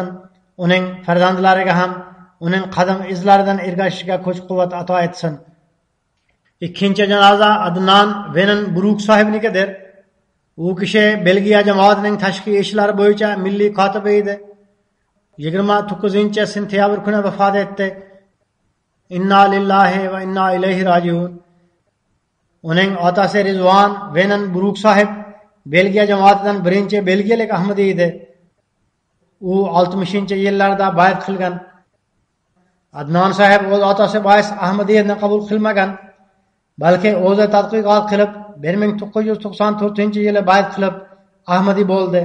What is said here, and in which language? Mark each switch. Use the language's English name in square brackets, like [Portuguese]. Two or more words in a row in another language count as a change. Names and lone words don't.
[Uzbek] Uning farzandlariga ham uning qadam izlaridan ergashishga kuch-quvvat ato etsin. Ikkinchi janoza Adnan Venen Bruk sohibnikidir. U kishi Belgiya jamoatining tashqi ishlar bo'yicha milliy kotibi edi. 29-sentyabr kuni vafot etdi. [Arabic] إنا لله وإنا إليه راجعون. [Uzbek] Uning otasi Rizvan Venen Bruk sohib Belgiya jamoatidan birinchi belgiyalik Ahmadi edi. U 60-yillarda bay'at qilgan. Adnan sohib o'z otasi bois Ahmadiyatni qabul qilmagan, balki o'zi tadqiqot qilib 1994-yili bay'at qilib Ahmadi bo'ldi.